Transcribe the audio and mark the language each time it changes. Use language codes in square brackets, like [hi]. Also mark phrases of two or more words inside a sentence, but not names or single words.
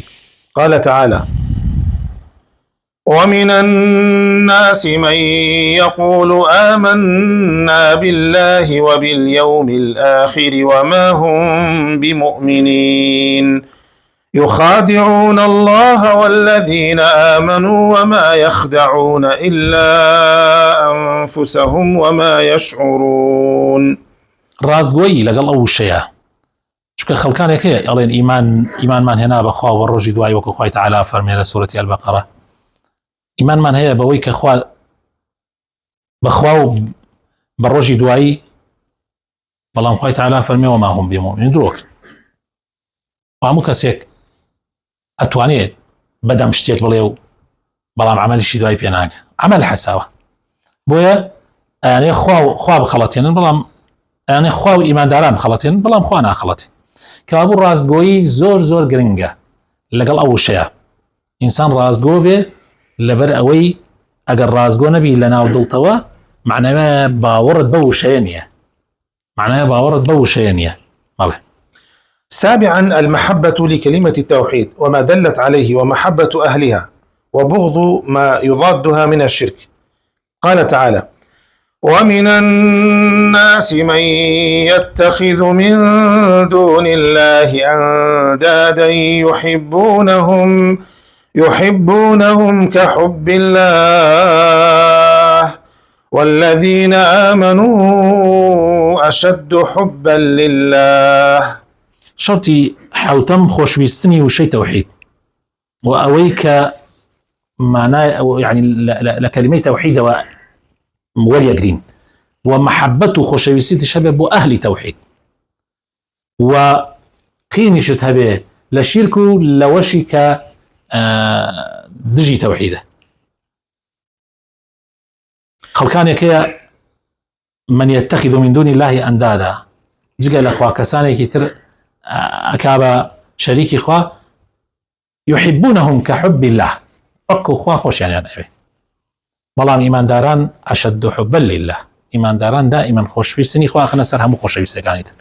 [ar] قال تعالى: ومن الناس من يقول آمنا بالله وباليوم الآخر وما هم بمؤمنين يخادعون الله والذين آمنوا وما يخدعون إلا أنفسهم وما يشعرون. [ckb] ڕاستگۆیی لەگەڵ ئەو شەیە، چونکە خەڵکانێک هەیە ئەڵێن ئیمانمان هێنا بەخوا و ڕۆژی دوای وەکو خوای تەعالا فەرمێ لە سوورەتی ئەلبەقەرە، ئیمانمان هەیە بەوەی کە بەخوا و بە ڕۆژی دوایی، بەڵام خوای تەعالا فەرمێ [ar] وما هم بمؤمنین. [ckb] درۆک هەموو کەسێک ئەتوانێت بەدەم شتێک بڵێ و بەڵام عەمەلیشی دوای پێ ناکە، عەمەل حەساوە. بۆیە ئەیانێ خوا بخەڵەتێنن، بەڵام ئەیانێ خوا و ئیمانداران بخەڵەتێنن، بەڵام خوا ناخەڵەتێ. کەوابوو ڕاستگۆیی زۆر گرنگە لەگەڵ ئەو شەیە. ئینسان ڕاستگۆ بێ لەبەر ئەوەی ئەگەر ڕاستگۆ نەبی لە ناو دڵتەوە معنەوە باوەڕت بەو شەیە نییە، معنەوە باوەڕت بەو شەیە نییە. بەڵێ. [ar] سابعا المحبة لكلمة التوحيد وما دلت عليه ومحبة أهلها وبغض ما يضادها من الشرك. قال تعالى: ومن الناس من يتخذ من دون الله أندادا يحبونهم كحب الله والذين آمنوا أشد حبا لله. [ckb] شرطي حوتم خۆشویستنی وشەی تەوحید و ئەوەی کە معنای [ar] يعني لكلمة توحيد [ckb] وەریەگرین و محبەت و خۆشەویستیش هەبێ بۆ ئەهلی تەوحید و قینیشت هەبێ لە شیرک و لەوەشی کە دژی تەوحیدە. خەڵکانێک هەیە [ar] من يتخذ من دون الله ئەندادا، [ckb] جگە لە خوا کەسانێکی تر ئەکا شەریکی خوا، [ar] يحبونهم كحب الله، [ckb] وەکو خوا خۆشیانیان ئەوێ. بەڵام ئیمانداران [ar] ئەشەد حوبا لله، [ckb] ئیمانداران دائیمەن خۆشویستنی خوا خەنە سەر هەموو خۆشەویستەکانی تر.